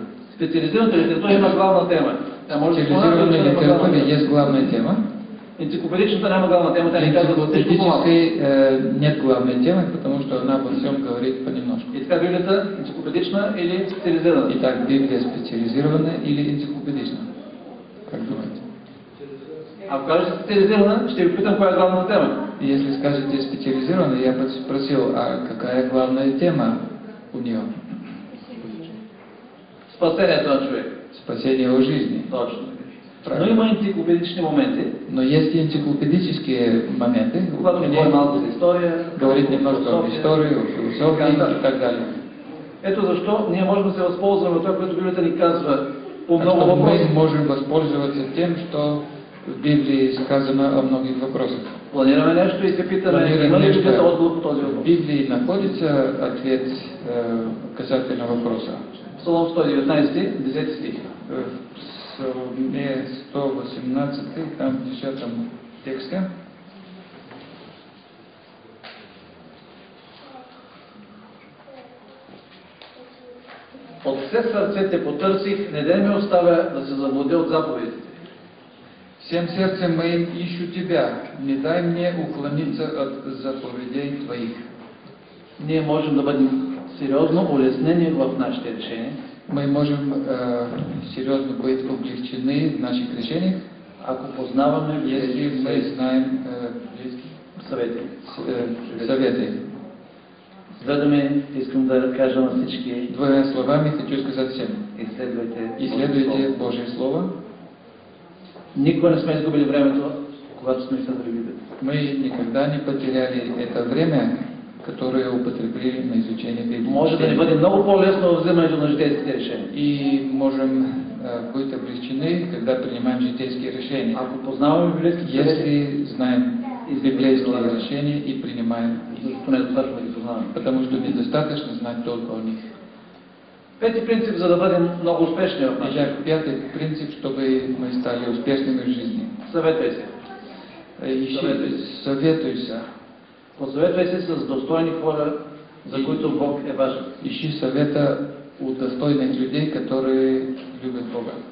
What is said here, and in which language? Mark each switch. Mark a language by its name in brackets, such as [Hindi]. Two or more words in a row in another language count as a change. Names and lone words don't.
[Bulgarian] Специализираната литература има главна тема. Тя може да [Russian] Специализированная литература есть главная тема. [Bulgarian] Енциклопедичната няма главна тема, тя ни казва за всичко по-малко. [Russian] Энциклопедической нет главной темы, потому что она обо всем говорит понемножку. [Bulgarian] И така Библията енциклопедична или специализирана? [Russian] Итак, Библия специализированная или энциклопедичная? Как думаете? [Bulgarian] Ако кажете специализирана, ще ви питам коя е главната тема. [Russian] Если скажете специализированная, я бы спросил, а какая главная тема у нее? [Bulgarian] Спасението на човек. [Russian] Спасение его жизни. [Bulgarian] Точно. [Russian] Правильно. [Bulgarian] Но има енциклопедични моменти, [Russian] Но есть и энциклопедические моменты, [Bulgarian] когато [Russian] они [Bulgarian] говорим малко за история, [Russian] говорит немножко о [Bulgarian] философия. [Russian] истории, о философии и так далее. [Bulgarian] Ето защо ние можем да се възползваме от това, което Библията ни казва по [Russian] Так [Bulgarian] много [Russian] что [Bulgarian] въпроси. [Russian] мы можем воспользоваться тем, что в Библии сказано о многих вопросах. [Bulgarian] Планираме нещо и се питаме, има ли Библията отговор по този [Russian] В [Bulgarian] въпрос? [Russian] Библии находится ответ касательно вопроса. [Bulgarian] Псалом 119, 10 стих. [Russian] В Псалме 118, там в 10 тексте. [Bulgarian] От все сърце те потърсих, не дай ме оставя да се заблудя от заповедите. [Russian] Всем сердцем моим ищу Тебя, не дай мне уклониться от заповедей Твоих. [Bulgarian] Ние можем да бъдем сериозно улеснени в нашите решения, [Russian] Мы можем серьезно быть облегчены в наших решениях, [Bulgarian] ако познаваме [Russian] если мы знаем [Bulgarian] съвети. [Russian] советы. [Bulgarian] С две думи искам да кажа на всички: [Russian] Двумя словами хочу сказать всем. [Bulgarian] изследвайте [Russian] Исследуйте Божие Слово. [Bulgarian] Никога не сме изгубили времето, когато сме изследвали Библията. [Russian] Мы никогда не потеряли это время, которое употребили на изучение Библии. [Bulgarian] Може да ни бъде много по-лесно в вземането на житейските решения. [Russian] И можем быть облегчены, когда принимаем житейские решения. [Bulgarian] Ако познаваме библейските съвети, [Russian] Если знаем библейские решения и принимаем их. [Bulgarian] защото не е достатъчно да ги познаваме. [Russian] Потому что недостаточно знать только о них. [Bulgarian] Пети принцип, за да бъдем много успешни в нашия [Russian] Итак, пятый принцип, чтобы мы стали успешными в жизни. [Bulgarian] съветвай се. [Russian] Советуйся. [Bulgarian] Посъветвай се с достойни хора, за които Бог е важен. [Russian] Ищи совета у достойных людей, которые любят Бога.